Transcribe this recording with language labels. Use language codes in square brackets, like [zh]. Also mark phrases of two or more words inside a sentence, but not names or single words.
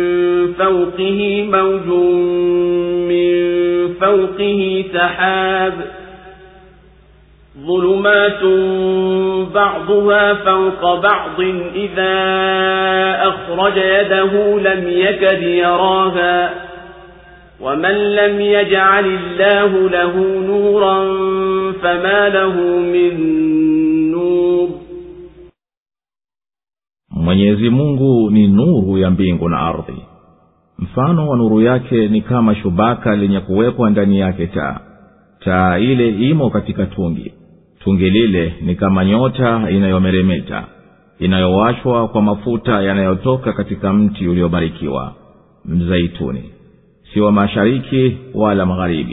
[ar] فوقه سحاب ظلمات بعضها فوق بعض إذا أخرج يده لم يكد يراها ومن لم يجعل الله له نورا فما له من نور. [sw] Mwenyezi Mungu ni nuru ya mbingu na ardhi. Mfano wa nuru yake ni kama shubaka lenye kuwekwa ndani yake taa ile imo katika tungi lile ni kama nyota inayomeremeta inayowashwa kwa mafuta yanayotoka katika mti uliobarikiwa mzaituni, si wa mashariki wala magharibi.